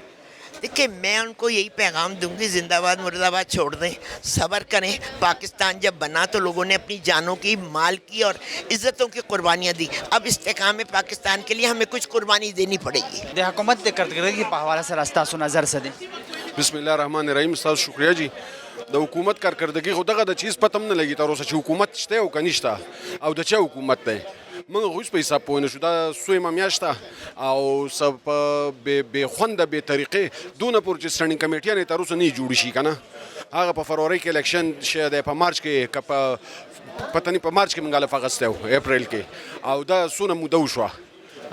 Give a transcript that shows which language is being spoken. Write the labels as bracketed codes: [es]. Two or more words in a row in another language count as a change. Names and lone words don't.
[ur] دیکھیں, میں ان کو یہی پیغام دوں گی, زندہ آباد مرد آباد چھوڑ دیں, صبر کریں. پاکستان جب بنا تو لوگوں نے اپنی جانوں کی, مال کی اور عزتوں کی قربانیاں دی. اب استحکام پاکستان کے لیے ہمیں کچھ قربانی دینی پڑے گی. حکومت کے کارکردگی کے حوالے سے راستہ سو نظر سے دیں. [ar] بسم الله الرحمن الرحیم. [ur] استاد شکریہ جی. [ps] د حکومت کارکردگی خو دغه د چیز پته هم نه لګي تر اوسه چې حکومت شته او که نشته, او د چا حکومت دی موږ هیڅ په حساب پوه نه شو. دا سویمه میاشته او څه په بې خونده بې طریقې دونه پورې چې سټنډینګ کمیټیانې تر اوسه نه جوړې شي که نه. هغه په فروری کې الیکشن چې دی په مارچ کې, که په پته نه په مارچ کې موږ هلف اخیستی و, اپریل کې, او دا څونه موده وشوه.